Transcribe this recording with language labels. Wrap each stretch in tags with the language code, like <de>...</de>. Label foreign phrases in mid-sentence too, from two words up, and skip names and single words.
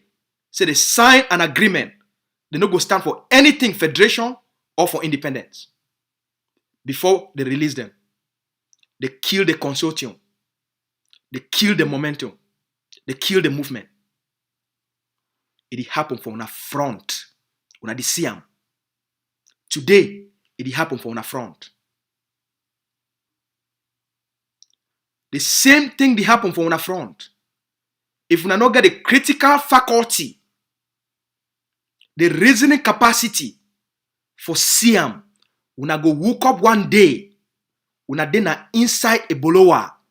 <wes>Say they sign an agreement. They no go stand for anything federation or for independence. Before they release them, they kill the consortium. They kill the momentum. They kill the movement. It happened for una front. Una di see am. Today, it happened for una front. The same thing they happen for una front. If una not get the critical faculty, the reasoning capacity for Siam, una go woke up one day, una then inside a bolowa.</wes>